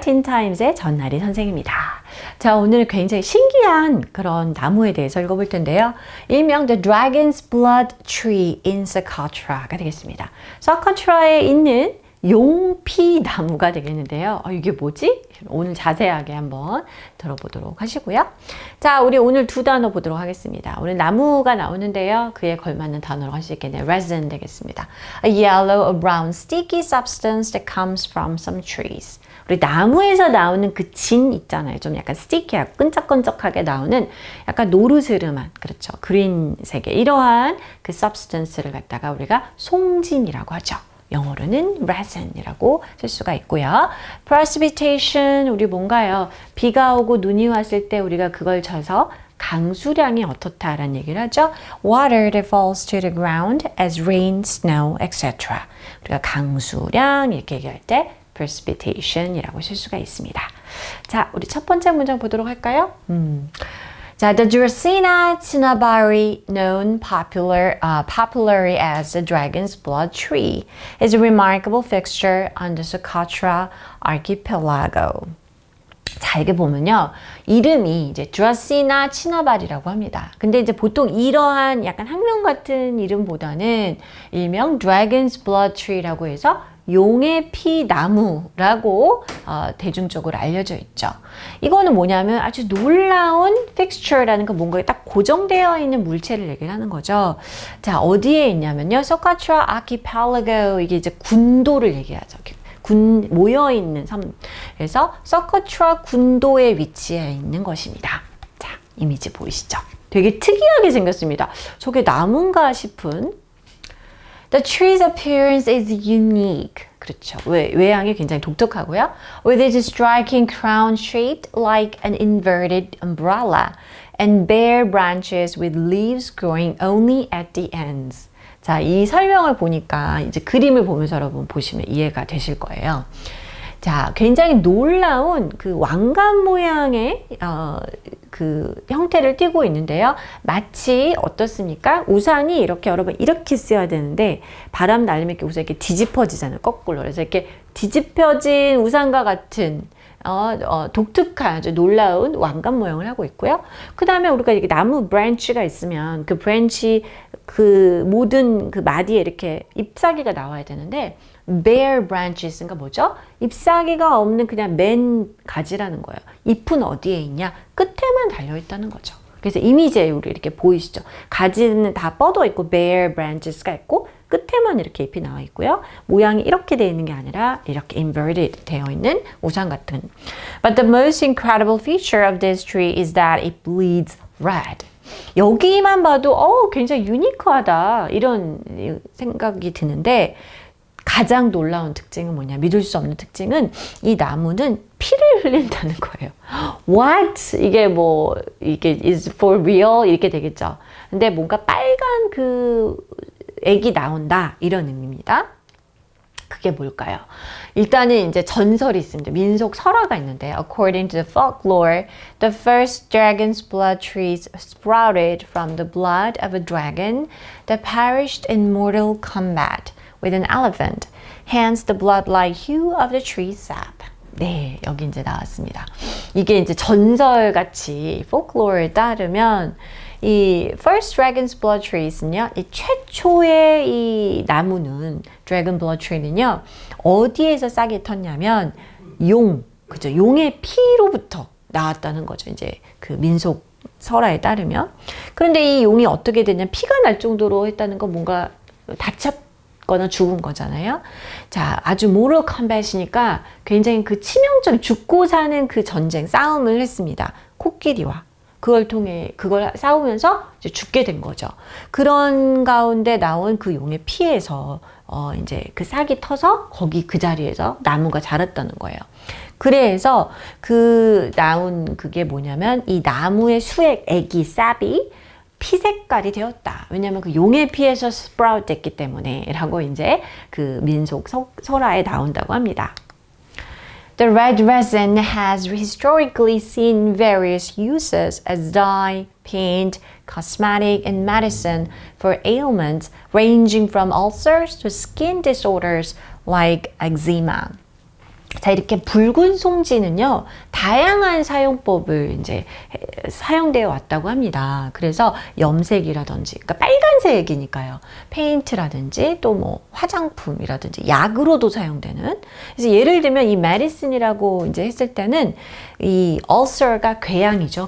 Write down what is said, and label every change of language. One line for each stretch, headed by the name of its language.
Korean: 틴타임즈의 전나리 선생입니다. 자, 오늘은 굉장히 신기한 그런 나무에 대해서 읽어볼 텐데요. 일명 The Dragon's Blood Tree in Socotra가 되겠습니다. 소코트라에 있는 용피 나무가 되겠는데요. 이게 뭐지? 오늘 자세하게 한번 들어보도록 하시고요. 자, 우리 오늘 두 단어 보도록 하겠습니다. 오늘 나무가 나오는데요. 그에 걸맞는 단어로 할 수 있겠네요. resin 되겠습니다.
English: A yellow or brown sticky substance that comes from some trees.
Korean: 우리 나무에서 나오는 그 진 있잖아요. 좀 약간 스티키하고 끈적끈적하게 나오는 약간 노르스름한, 그렇죠. 그린색의 이러한 그 substance를 갖다가 우리가 송진이라고 하죠. 영어로는 resin이라고 쓸 수가 있고요. precipitation, 우리 뭔가요? 비가 오고 눈이 왔을 때 우리가 그걸 쳐서 강수량이 어떻다라는 얘기를 하죠.
English: Water that falls to the ground as rain, snow, etc.
Korean: 우리가 강수량 이렇게 얘기할 때 precipitation이라고 쓸 수가 있습니다. 자, 우리 첫 번째 문장 보도록 할까요?
English: 자, the Dracaena cinnamomum, known popularly as the dragon's blood tree, is a remarkable fixture on the Socotra archipelago.
Korean: 자, 이게 보면요. 이름이 이제 드라시나 치나발이라고 합니다. 근데 이제 보통 이러한 약간 학명 같은 이름보다는 일명 Dragon's Blood Tree라고 해서 용의 피 나무라고 대중적으로 알려져 있죠. 이거는 뭐냐면 아주 놀라운 fixture라는 거 뭔가 딱 고정되어 있는 물체를 얘기를 하는 거죠. 자, 어디에 있냐면요. Socotra archipelago, 이게 이제 군도를 얘기하죠. 모여 있는 섬. 그래서 Socotra 군도에 위치해 있는 것입니다. 자, 이미지 보이시죠? 되게 특이하게 생겼습니다. 저게 나무인가 싶은.
English: The tree's appearance is unique.
Korean: 그렇죠. 외양이 굉장히 독특하고요.
English: With its striking crown shaped like an inverted umbrella and bare branches with leaves growing only at the ends.
Korean: 자, 이 설명을 보니까 이제 그림을 보면서 여러분 보시면 이해가 되실 거예요. 자, 굉장히 놀라운 그 왕관 모양의 그 형태를 띠고 있는데요. 마치 어떻습니까? 우산이 이렇게 여러분 이렇게 써야 되는데 바람 날리면 이렇게 우산이 이렇게 뒤집어지잖아요. 거꾸로. 그래서 이렇게 뒤집혀진 우산과 같은 독특한 아주 놀라운 왕관 모양을 하고 있고요. 그 다음에 우리가 이렇게 나무 브랜치가 있으면 그 브랜치 그 모든 그 마디에 이렇게 잎사귀가 나와야 되는데 bare branches가 뭐죠? 잎사귀가 없는 그냥 맨 가지라는 거예요. 잎은 어디에 있냐? 끝에만 달려있다는 거죠. 그래서 이미지에 우리 이렇게 보이시죠? 가지는 다 뻗어 있고 bare branches가 있고 끝에만 이렇게 잎이 나와 있고요. 모양이 이렇게 되어 있는 게 아니라 이렇게 inverted 되어 있는 우산 같은.
English: But the most incredible feature of this tree is that it bleeds red.
Korean: 여기만 봐도 굉장히 유니크하다 이런 생각이 드는데 가장 놀라운 특징은 뭐냐? 믿을 수 없는 특징은 이 나무는 피를 흘린다는 거예요.
English: What?
Korean: 이게
English: is for real?
Korean: 이렇게 되겠죠. 근데 뭔가 빨간 그 액이 나온다 이런 의미입니다. 그게 뭘까요? 일단은 이제 전설이 있습니다. 민속 설화가 있는데
English: according to the folklore, the first dragon's blood trees sprouted from the blood of a dragon that perished in mortal combat with an elephant. Hence the blood-like hue of the tree's sap.
Korean: 네, 여기 이제 나왔습니다. 이게 이제 전설같이 folklore에 따르면 이 First Dragon's Blood Trees는요, 이 최초의 이 나무는 Dragon Blood Tree는요, 어디에서 싹이 텄냐면 그죠? 용의 피로부터 나왔다는 거죠. 이제 그 민속 설화에 따르면. 그런데 이 용이 어떻게 되냐? 피가 날 정도로 했다는 건 뭔가 다쳤거나 죽은 거잖아요. 자, 아주 모럴 컴뱃이니까 굉장히 그 치명적인 죽고 사는 그 전쟁, 싸움을 했습니다. 코끼리와. 그걸 싸우면서 이제 죽게 된 거죠. 그런 가운데 나온 그 용의 피에서 이제 그 싹이 터서 거기 그 자리에서 나무가 자랐다는 거예요. 그래서 그 나온 그게 뭐냐면 이 나무의 수액, 액이, 삽이 피 색깔이 되었다. 왜냐하면 그 용의 피에서 스프라웃 됐기 때문에 라고 이제 그 민속 설화에 나온다고 합니다.
English: The red resin has historically seen various uses as dye, paint, cosmetic, and medicine for ailments ranging from ulcers to skin disorders like eczema.
Korean: 자, 이렇게 붉은 송지는요, 다양한 사용법을 이제 사용되어 왔다고 합니다. 그래서 염색이라든지, 그러니까 빨간색이니까요. 페인트라든지 또 뭐 화장품이라든지 약으로도 사용되는. 그래서 예를 들면 이 메디슨이라고 이제 했을 때는 이 ulcer가 궤양이죠.